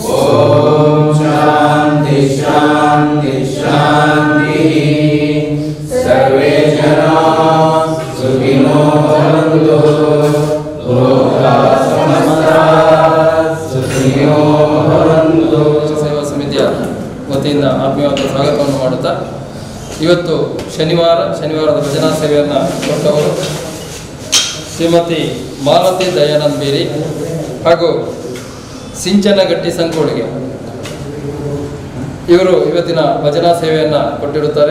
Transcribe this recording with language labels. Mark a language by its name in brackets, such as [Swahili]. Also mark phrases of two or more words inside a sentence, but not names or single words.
[Sanskrit] ॐ शान्ति शान्ति शान्तिः। सर्वे जनाः सुखिनो भवन्तु लोकाः समस्ताः सुखिनो भवन्तु। [Kannada] ಸೇವಾ ಸಮಿತಿಯ ವತಿಯಿಂದ ಆತ್ಮೀಯವಾದ ಸ್ವಾಗತವನ್ನು ಮಾಡುತ್ತಾ ಇವತ್ತು ಶನಿವಾರದ ಭಜನಾ ಸೇವೆಯನ್ನು ಕೊಟ್ಟವರು ಶ್ರೀಮತಿ ಮಾಲತಿ ದಯಾನಂದ್ ಬೇರಿ ಹಾಗೂ ಸಿಂಚನಗಟ್ಟಿ ಸಂಕೋಳಿಗೆ ಇವರು ಇವತ್ತಿನ ಭಜನಾ ಸೇವೆಯನ್ನು ಕೊಟ್ಟಿರುತ್ತಾರೆ.